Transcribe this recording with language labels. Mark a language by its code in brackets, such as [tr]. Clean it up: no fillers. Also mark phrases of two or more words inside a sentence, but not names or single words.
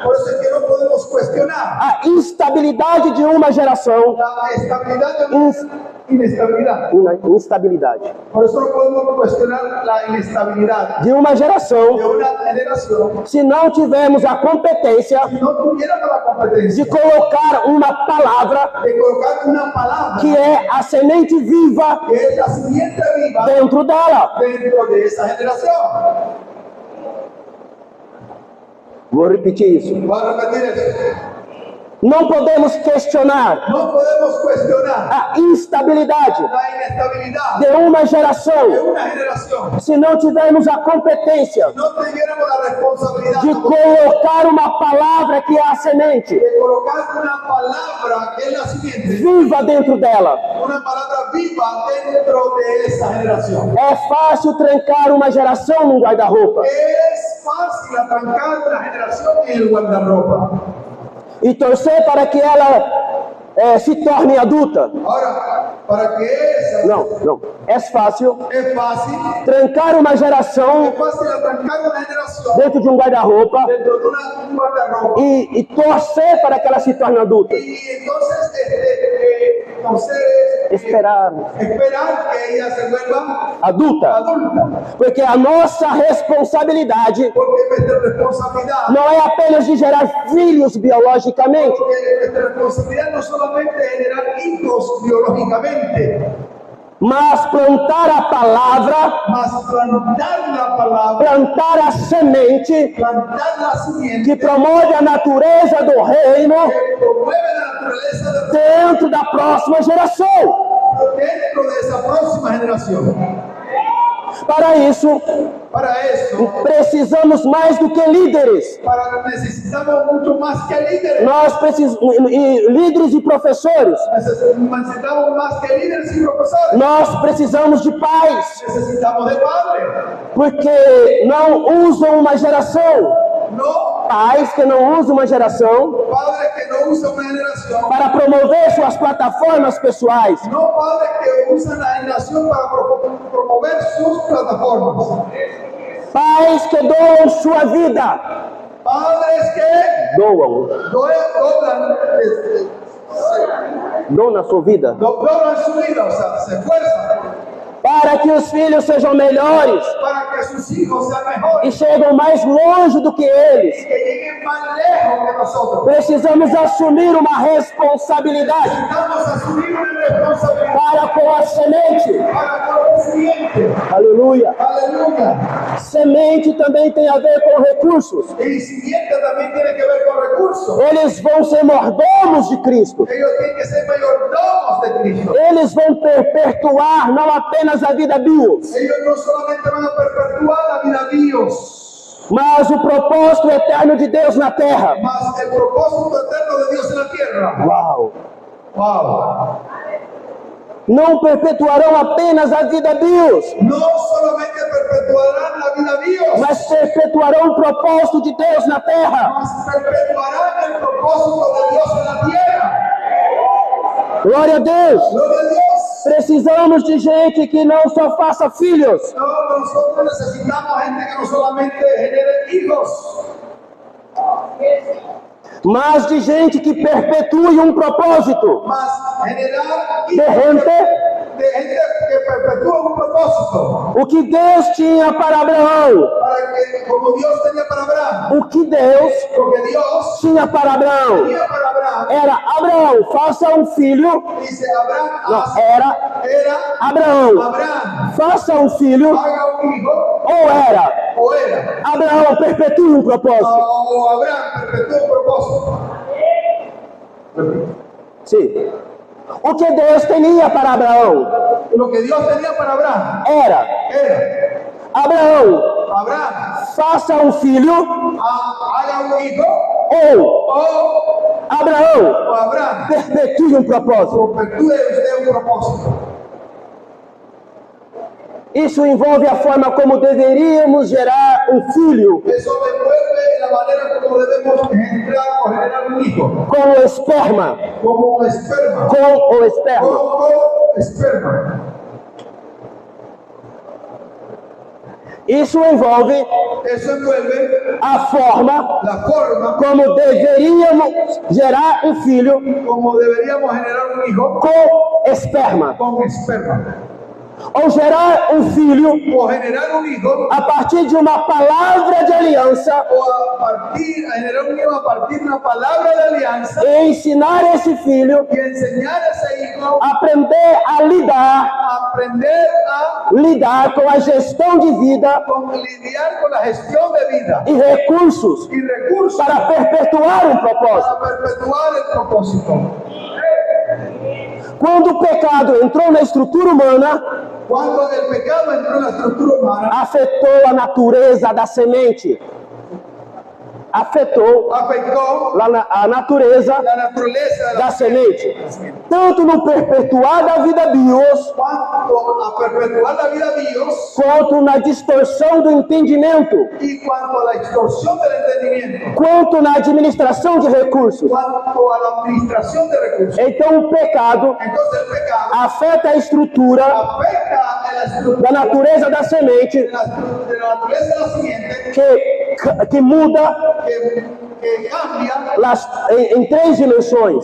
[es] Por eso es que no podemos cuestionar [pt] a instabilidade de uma geração. [es] la estabilidad de una inestabilidad. [pt] Instabilidade [es] Por eso no podemos cuestionar la inestabilidad [pt] de uma geração [es] de una generación [pt] se não tivermos a competência [es] si no tuviéramos la competencia [pt] de colocar uma palavra [es] de colocar una palabra [pt] que é a semente viva [es] que es la simiente viva [pt] dentro dela. [es] dentro de esa generación. [pt] Vou repetir isso. [es] Voy a repetir eso. [pt] Não podemos questionar [es] No podemos cuestionar [pt] a instabilidade [es] la inestabilidad [pt] de uma [es] de [pt] geração [es] una generación [pt] se não tivermos a competência [es] si no tuviéramos la responsabilidad [pt] de colocar uma palavra que é a semente [es] de colocar una palabra que es la simiente, [pt] viva dentro dela. [es] una palabra viva dentro de esa generación. [pt] É fácil trancar uma geração num guarda-roupa [es] Es fácil atrancar una generación en el guardarropa. [pt] e torcer para que ela se torne adulta. [es] Ahora, para que esa [pt] Não. É fácil [es] es fácil [pt] trancar uma geração [es] atrancar una generación [pt] dentro de um guarda-roupa [es] dentro de un guardarropa. [pt] e torcer para que ela se torne adulta. [es] Y entonces, [pt] Esperar [es] esperar que ella se vuelva [pt] adulta. [es] adulta. [pt] Porque a nossa responsabilidade [es] Porque nuestra responsabilidad, [pt] não é apenas de gerar filhos biologicamente, [es] porque nuestra responsabilidad no solamente es generar hijos biológicamente, [pt] mas plantar a palavra, [es] mas plantar la palabra, [pt] plantar a semente [es] plantar la simiente [pt] que promove a natureza do reino [es] que promueve la naturaleza del [pt] dentro da próxima geração. [es] dentro de esa próxima generación. [pt] Para isso, precisamos mais do que líderes. [es] necesitamos mucho más que líderes. [pt] Nós precisamos, líderes e professores. [es] Necesitamos más que líderes y profesores. [pt] Nós precisamos de pais, [es] Necesitamos de padres. [pt] porque não usam uma geração. [es] No [pt] Pais que não usam uma geração [es] padres que no usan una generación. [pt] para promover suas plataformas pessoais. [es] No padres que usan la generación para promover sus plataformas. [pt] Pais que doam sua vida. [es] Padres que [pt] Doam. Dona sua vida. [es] doblan su vida, o sea, se esfuerzan [pt] Para que os filhos sejam melhores [es] para que sus hijos sean mejores [pt] e chegam mais longe do que eles. [es] y que lleguen más lejos que nosotros. [pt] Precisamos assumir uma responsabilidade [es] Necesitamos asumir una responsabilidad [pt] para com a semente. [es] para con el siguiente. [pt] Aleluia. [es] Aleluya. [pt] Semente também tem a ver com recursos. [es] Y siguiente también tiene que ver con recursos. [pt] Eles vão ser mordomos de Cristo. [es] Ellos tienen que ser mayordomos de Cristo. [pt] Eles vão perpetuar não apenas a vida bios, [es] Ellos no solamente van a perpetuar la vida de Dios, [pt] mas o propósito eterno de Deus na terra. [es] mas el propósito eterno de Dios en la tierra. [pt] Uau! [es] Wow. [pt] Não perpetuarão apenas a vida bios, [es] No solamente perpetuarán la vida de Dios, [pt] mas perpetuarão o propósito de Deus na terra. [es] mas perpetuarán el propósito de Dios en la tierra. [pt] Glória a Deus! [es] Gloria a Dios. [pt] Precisamos de gente que não só faça filhos, [es] No, nosotros necesitamos gente que no solamente genere hijos, [pt] mas de gente que perpetue um propósito. [es] mas generar De hijos gente, de gente que perpetúa un propósito. [pt] o que Deus tinha para Abraão, [es] Para que, como Dios tenía para Abraham, [pt] o que Deus [es] porque Dios [pt] tinha para Abraão [es] tenía para Abraham, [pt] era: Abraão, faça um filho. [es] dice Abraham, [pt] Não, era [es] era [pt] Abraão, [es] Abraham, [pt] faça um filho. [es] haga un hijo, [pt] Ou era [es] o era, [pt] Abraão, perpetue um propósito. [es] o Abraham perpetuó un propósito. [pt] Sim. O que Deus tinha para Abraão [es] Lo que Dios tenía para Abraham [pt] era: [es] era, [pt] Abraão, [es] Abraham, [pt] faça um filho. [es] haga un hijo, [pt] Ou [es] o [pt] Abraão, [es] Abraham, [pt] perpetue um propósito. [es] perpetúe usted un propósito. [pt] Isso envolve a forma como deveríamos gerar um filho, [es] Eso envuelve la manera como debemos engendrar o generar un hijo, [pt] com o esperma, [es] como esperma, [pt] com o esperma. [es] como esperma. [pt] Isso envolve [es] Eso envuelve [pt] a forma [es] la forma [pt] como deveríamos gerar um filho [es] como deberíamos generar un hijo [pt] com esperma, [es] con esperma, [pt] ou gerar um filho [es] o generar un hijo [pt] a partir de uma palavra de aliança [es] generar un hijo a partir de una palabra de alianza [pt] e ensinar esse filho [es] y enseñar a ese hijo [pt] a aprender a [es] a aprender a [pt] lidar com a gestão de vida [es] lidiar con la gestión de vida [pt] e recursos [es] y recursos [pt] para perpetuar um propósito. [es] para perpetuar el propósito. [pt] Quando o pecado entrou na estrutura humana, [es] Cuando el pecado entró en la estructura humana, [pt] afetou a natureza da semente. Afetou [es] afectó [pt] a natureza [es] la naturaleza de [pt] da [es] la [pt] semente. Tanto no perpetuar da vida bios, [es] cuanto a perpetuar la vida de Dios [pt] quanto na distorção do entendimento, [es] y cuanto a la extorsión del entendimiento, [pt] quanto na administração de recursos. [es] cuanto a la administración de recursos. [pt] Então o pecado [es] Entonces el pecado [pt] afeta a estrutura [es] afecta a la estructura [pt] da natureza da semente, [es] de la naturaleza de la siguiente [pt] que muda [es] que cambia [pt] em três dimensões.